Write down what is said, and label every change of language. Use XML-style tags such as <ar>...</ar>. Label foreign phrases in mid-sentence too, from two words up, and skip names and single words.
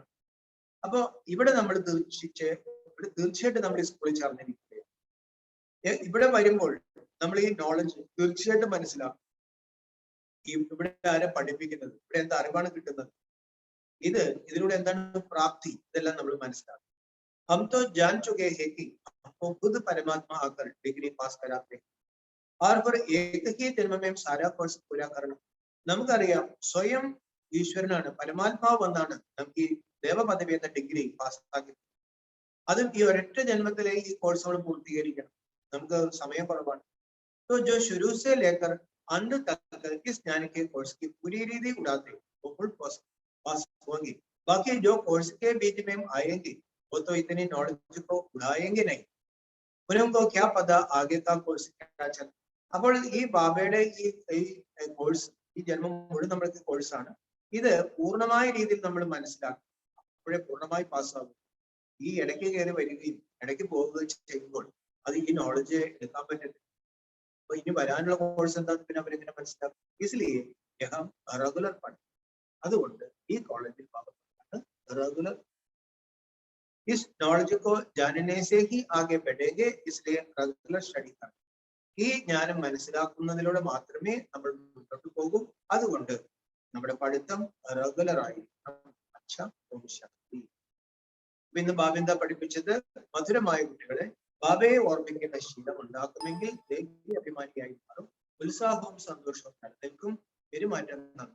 <ml>അപ്പോ ഇവിടെ നമ്മൾ തീർച്ചയായിട്ടും നമ്മൾ ഈ സ്കൂളിൽ ചേർന്നിരിക്കുകയാണ്. ഇവിടെ വരുമ്പോൾ നമ്മൾ ഈ നോളജ് തീർച്ചയായിട്ടും മനസ്സിലാക്കും. ഇവിടെ ആരെ പഠിപ്പിക്കുന്നത്, ഇവിടെ എന്താ അറിവാണ് കിട്ടുന്നത്, ഇതിലൂടെ എന്താണ് പ്രാപ്തി, ഇതെല്ലാം നമ്മൾ മനസ്സിലാക്കും.</ml> <hi>हम तो जान चुके हैं कि हमको खुद परमात्मा आकर डिग्री पास कराते हैं और फिर एक ही जन्म में सारा कोर्स पूरा करना.</hi> <ml>നമുക്കറിയാം സ്വയം ഈശ്വരനാണ്, പരമാത്മാവ് വന്നാണ് നമുക്ക് ഈ ദേവപദവി എന്ന ഡിഗ്രി പാസ്സാക്കി. അതും ഈ ഒരൊറ്റ ജന്മത്തിലെ ഈ കോഴ്സുകൾ പൂർത്തീകരിക്കണം. നമുക്ക് സമയം കുറവാണ്.</ml> <hi>तो जो शुरू से लेकर अंत तक इस ज्ञान के कोर्स की पूरी रीति उड़ाते वो</hi> <en>full pass</en> <hi>होंगे. बाकी जो कोर्स के बीच में आएंगे वो तो इतनी नॉलेज को उड़ाएंगे नहीं. उनको क्या पता आगे का कोर्स क्या चल.</hi> <ml>അപ്പോൾ ഈ ബാബയുടെ ഈ കോഴ്സ് ഈ ജന്മം മുഴുവൻ നമ്മൾക്ക് കോഴ്സാണ്. ഇത് പൂർണ്ണമായ രീതിയിൽ നമ്മൾ മനസ്സിലാക്കും, അപ്പോഴേ പൂർണ്ണമായി പാസ്സാകും. ഈ ഇടയ്ക്ക് കയറി വരികയും ഇടയ്ക്ക് പോവുകയും ചെയ്യുമ്പോൾ അത് ഈ നോളജ് എടുക്കാൻ പറ്റില്ല. അപ്പൊ ഇനി വരാനുള്ള കോഴ്സ് എന്താന്ന് പിന്നെ അവരെങ്ങനെ മനസ്സിലാക്കും?</ml> <hi>इसलिए हम रेगुलर</hi> <ml>പഠനം. അതുകൊണ്ട് ഈ കോളേജിൽ</ml> <hi>रेगुलर इस नॉलेज को जानने से ही आगे बढ़ेंगे, इसलिए</hi> <en>regular study</en> <hi>करना.</hi> <ml>ഈ ജ്ഞാനം മനസ്സിലാക്കുന്നതിലൂടെ മാത്രമേ നമ്മൾ മുന്നോട്ട് പോകും. അതുകൊണ്ട് നമ്മുടെ പഠിത്തം റെഗുലറായി. ഇന്ന് ബാബ എന്താ പഠിപ്പിച്ചത്? മധുരമായ കുട്ടികളെ ബാബയെ ഓർമ്മിക്കേണ്ട ശീലം ഉണ്ടാക്കുമെങ്കിൽ ദേഹി അഭിമാനിയായി മാറും, ഉത്സാഹവും സന്തോഷവും നിലനിൽക്കും, പെരുമാറ്റം നന്ദി.</ml>